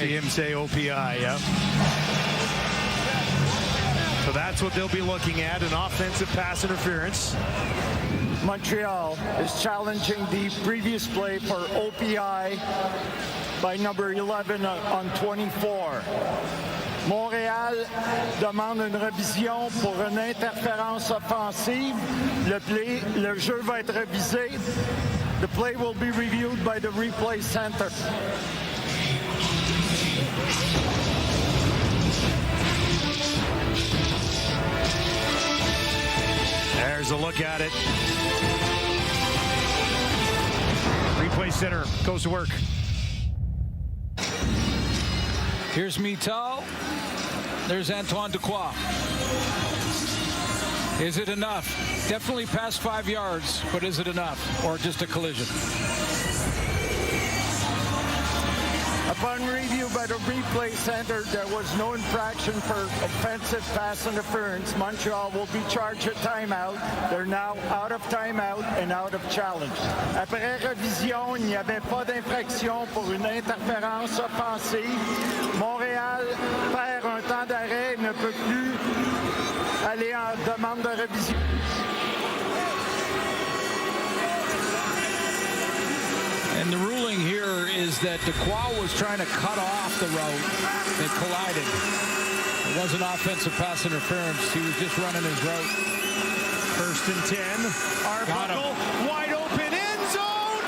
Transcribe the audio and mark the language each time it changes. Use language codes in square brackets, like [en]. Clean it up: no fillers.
[en] See him say OPI, yeah. So that's what they'll be looking at, an offensive pass interference. Montreal is challenging the previous play for OPI by number 11 on 24. [fr] Montréal demande une révision pour une interférence offensive. Le jeu va être révisé. [en] The play will be reviewed by the replay center. There's a look at it. Replay center goes to work. Here's Metal. There's Antoine Dequoy. Is it enough? Definitely past 5 yards, but is it enough? Or just a collision? Upon review by the replay center, there was no infraction for offensive pass interference. Montreal will be charged a timeout. They're now out of timeout and out of challenge. [fr] Après révision, il n'y avait pas d'infraction pour une interférence offensive. Montréal perd un temps d'arrêt et ne peut plus aller en demande de révision. [en] And the ruling here is that Dequoy was trying to cut off the route that collided. It wasn't offensive pass interference. He was just running his route. First and 10. Arbuckle, wide open end zone.